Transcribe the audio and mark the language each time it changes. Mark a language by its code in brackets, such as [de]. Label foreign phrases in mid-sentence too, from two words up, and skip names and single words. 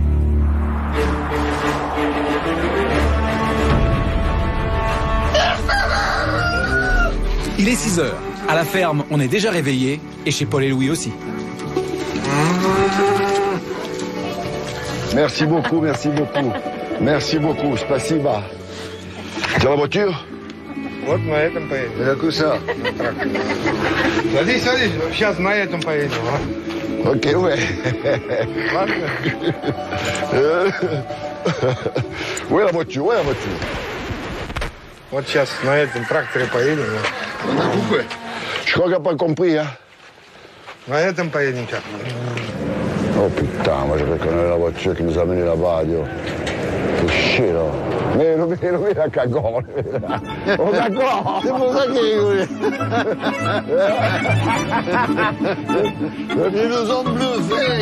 [fr] Il est 6h. À la ferme, on est déjà réveillé, et chez Paul et Louis aussi. Merci beaucoup, merci beaucoup. Merci beaucoup, спасибо. Tiens la voiture? [ru] Вот на этом поедем. Я куса. Садись, садись. Сейчас на этом поедем. [fr] Ok, ouais. [ru] Ладно? [fr] Où est la voiture? Où est la voiture? [ru] Вот сейчас на этом тракторе поедем. [fr] Je crois qu'il n'a pas compris, hein. [ru] На этом поедем, как? [fr] Oh putain, moi je reconnais la voiture qui nous a menés là-bas, Dieu. Fais chier, là. Mais le la cagole. Oh d'accord, c'est pour ça qu'il rigolait. Ils nous ont bluffés.